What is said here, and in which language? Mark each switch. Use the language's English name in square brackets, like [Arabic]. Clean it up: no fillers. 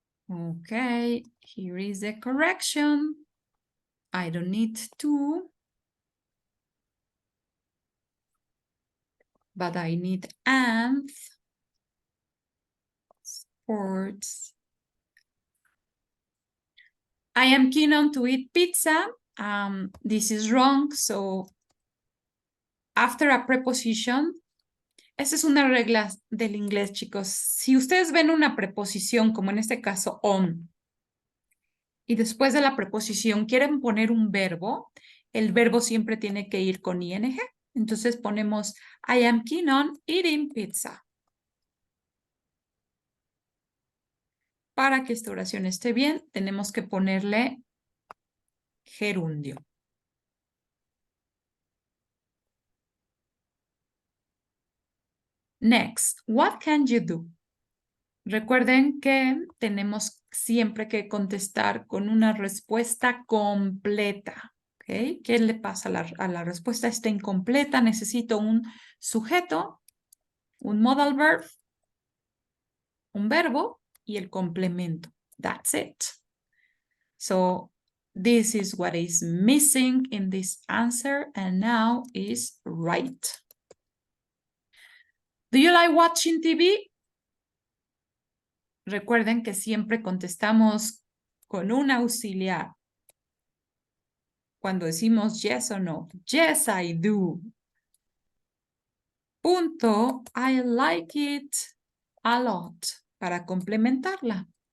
[English] Okay, here is the correction. I don't need to, but I need and sports. I am keen on to eat pizza. This is wrong, so after a preposition, [Spanish] esa es una regla del inglés, chicos. Si ustedes ven una preposición, como en este caso on, y después de la preposición quieren poner un verbo, el verbo siempre tiene que ir con ing. Entonces ponemos [English] I am keen on eating pizza. [Spanish] Para que esta oración esté bien, tenemos que ponerle gerundio. [English] Next, what can you do? [Spanish] Recuerden que tenemos siempre que contestar con una respuesta completa. ¿Okay? ¿Qué le pasa a la respuesta? Está incompleta. Necesito un sujeto, un modal verb, un verbo y el complemento. [English] That's it. So this is what is missing in this answer and now is right. Do you like watching TV? [Spanish] Recuerden que siempre contestamos con un auxiliar. Cuando decimos yes o no. [English] Yes, I do. [Spanish] Punto. [English] I like it a lot. [Spanish] Para complementarla.